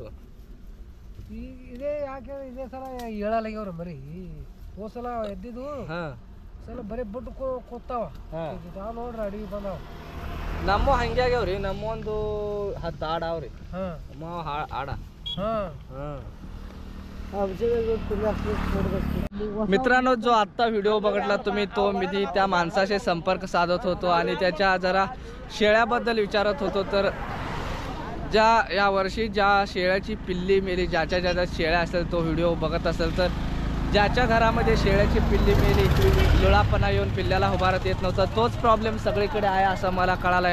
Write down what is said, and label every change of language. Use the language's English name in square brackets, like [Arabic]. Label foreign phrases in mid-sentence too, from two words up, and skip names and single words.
[Kannada] ಇದೇ ಯಾಕೆ ಇದೇ ಸಲ ಹೇಳಲ್ಲಾಗ್ಯವ್ರಿ ಮರಿ. ಹೋದ ಸಲ ಎದ್ದಿದ್ದು ಸಲ ಬರೀ ಬುಟ್ಟು ಕೂತಾವ. ನೋಡ್ರಿ ಅಡಿಗೆ ಬಂದಾವ. ನಮ್ಮ ಹಂಗೆ ಆಗ್ಯಾವ್ರಿ. ನಮ್ಮ ಒಂದು 10 ಆಡ ಅವ್ರಿ. [Marathi] ಆಡ मित्रांनो, जो आत्ता व्हिडिओ बघितला तुम्ही, तो मी त्या माणसाशी संपर्क साधत होतो आणि त्याच्या जरा शेळ्याबद्दल विचारत होतो. तर या वर्षी ज्या शेळ्याची पिल्ली मेली, ज्याच्या शेळ्या असेल, तो व्हिडिओ बघत असेल, तर ज्याच्या घरामध्ये शेळ्याची पिल्ली मेली, लुळापणा येऊन पिल्ल्याला उभारत येत नव्हता, तोच प्रॉब्लेम सगळीकडे आहे असं मला कळालं.